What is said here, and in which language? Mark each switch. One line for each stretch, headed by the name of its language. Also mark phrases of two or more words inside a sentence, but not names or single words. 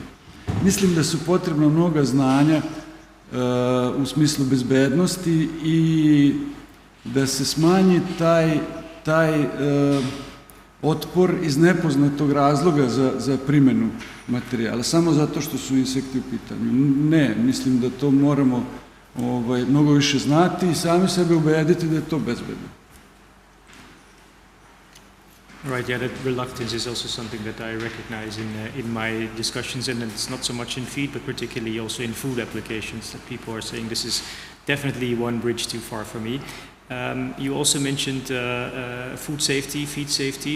Serbian: Mislim da su potrebna mnoga znanja u smislu bezbednosti i da se smanji taj otpor iz nepoznatog razloga za primjenu materijala, samo zato što su insekti u pitanju. Ne, mislim da to moramo mnogo više znati i sami sebe ubediti da je to bezbedno.
English: Right, yeah, that reluctance is also something that I recognize in my discussions, and it's not so much in feed, but particularly also in food applications, that people are saying this is definitely one bridge too far for me. You also mentioned food safety, feed safety.